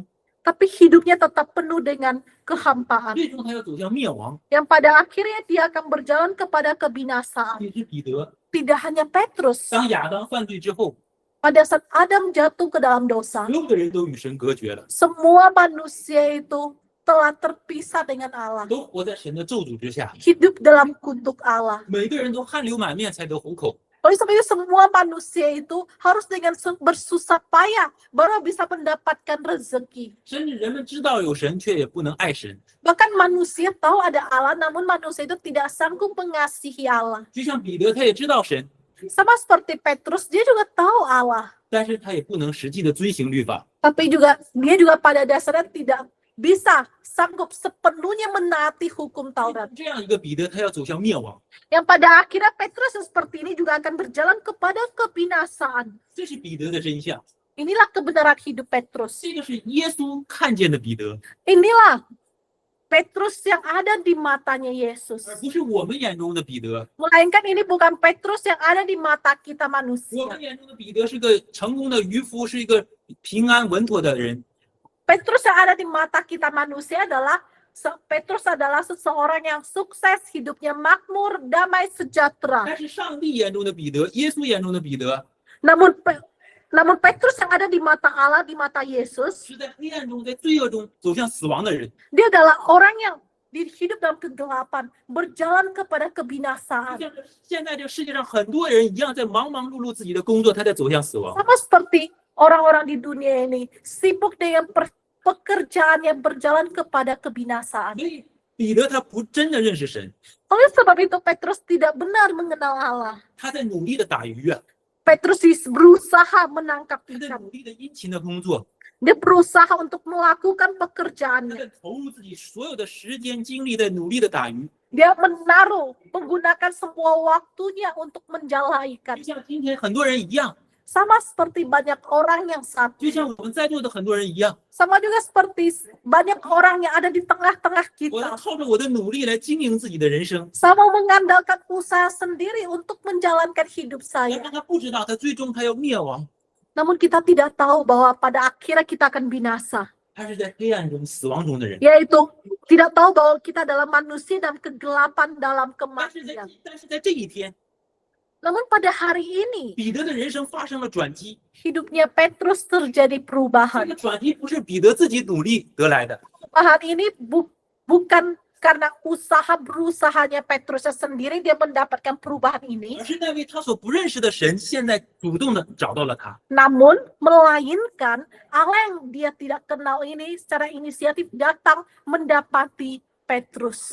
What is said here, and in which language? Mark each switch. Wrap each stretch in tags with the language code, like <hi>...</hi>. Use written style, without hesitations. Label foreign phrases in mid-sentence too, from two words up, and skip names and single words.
<id>tapi hidupnya tetap penuh dengan kehampaan.</id> <zh>最终他要走向灭亡。</zh> <id>Yang pada akhirnya dia akan berjalan kepada kebinasaan.</id> <zh>也是彼得，</zh> <id>Tidak hanya Petrus.</id> <zh>当亚当犯罪之后，</zh> <id>Pada saat Adam jatuh ke dalam dosa,</id> <zh>所有的人都与神隔绝了，</zh> <id>semua manusia itu telah terpisah dengan Allah.</id> <zh>都活在神的咒诅之下，</zh> <id>Hidup dalam kutuk Allah.</id> <zh>每个人都汗流满面才得糊口。</zh> <id>Oleh sebab itu semua manusia itu harus dengan bersusah payah baru bisa mendapatkan rezeki.</id> <zh>甚至人们知道有神，却也不能爱神。</zh> <id>Bahkan manusia tahu ada Allah, namun manusia itu tidak sanggup mengasihi Allah.</id> <zh>就像彼得，他也知道神，</zh> <id>Sama seperti Petrus, dia juga tahu Allah.</id> <zh>但是他也不能实际的遵行律法。</zh> <id>Tapi dia juga pada dasarnya tidak bisa sanggup sepenuhnya menaati hukum Taurat.</id> <zh>这样一个彼得，他要走向灭亡，</zh> <id>Yang pada akhirnya Petrus seperti ini juga akan berjalan kepada kebinasaan.</id> <zh>这是彼得的真相。</zh> <id>Inilah kebenaran hidup Petrus.</id> <zh>这个是耶稣看见的彼得。</zh> <id>Inilah Petrus yang ada di matanya Yesus.</id> <zh>而不是我们眼中的彼得。</zh> <id>Melainkan ini bukan Petrus yang ada di mata kita</id> <zh>我</zh> <id>manusia.</id> <zh>们眼中的彼得是个成功的渔夫，是一个平安稳妥的人。</zh> <id>Petrus yang ada di mata kita manusia adalah Petrus adalah seseorang yang sukses, hidupnya makmur, damai, sejahtera.</id> <zh>但是上帝眼中的彼得，耶稣眼中的彼得，</zh> <id>Namun Petrus yang ada di mata Allah, di mata Yesus,</id> <zh>是在黑暗中、在罪恶中走向死亡的人。</zh> <id>dia adalah orang yang hidup dalam kegelapan, berjalan kepada</id> <zh>就</zh> <id>kebinasaan.</id> <zh>像现在这个世界上很多人一样，在忙忙碌碌自己的工作，他在走向死亡。</zh> <id>Sama seperti orang-orang di dunia ini, sibuk dengan pekerjaan yang berjalan kepada kebinasaan.</id> <zh>所以彼得他不真的认识神，</zh> <id>Oleh sebab itu Petrus tidak benar mengenal Allah.</id> <zh>他在努力的打鱼啊，</zh> <id>Petrus berusaha menangkap</id> <zh>他在</zh> <id>ikan.</id> <zh>努力的殷勤的工作，</zh> <id>Dia berusaha untuk melakukan</id> <zh>他</zh> <id>pekerjaannya.</id> <zh>在投入自己所有的时间精力，在努力的打鱼。</zh> <id>Dia menggunakan semua waktunya untuk menjala</id> <zh>就</zh> <id>ikan.</id> <zh>像今天很多人一样，</zh> <id>Sama seperti banyak orang yang saat</id> <zh>就像我们在座的很多人一样，</zh> <id>sama juga seperti banyak orang yang ada di tengah-tengah</id> <zh>我要</zh> <id>kita.</id> <zh>靠着我的努力来经营自己的人生。</zh> <id>Sama mengandalkan usaha sendiri untuk menjalankan hidup</id> <zh>但</zh> <id>saya.</id> <zh>是他不知道，他最终他要灭亡，</zh> <id>Namun kita tidak tahu bahwa pada akhirnya kita akan binasa.</id> <zh>他是在黑暗中、死亡中的人。</zh> <id>Yaitu tidak tahu bahwa kita adalah manusia dalam kegelapan, dalam</id> <zh>但是在这一天，</zh> <id>Namun pada hari ini,</id> <zh>彼得的人生发生了转机。</zh> <id>hidupnya Petrus terjadi</id> <zh>这</zh> <id>perubahan.</id> <zh>个转机不是彼得自己努力得来的，</zh> <id>Perubahan ini bukan karena berusahanya Petrusnya sendiri dia mendapatkan perubahan ini,</id> <zh>而是那位他所不认识的神现在主动的找到了他。</zh> <id>namun melainkan Allah yang dia tidak kenal ini secara inisiatif datang mendapati Petrus</id>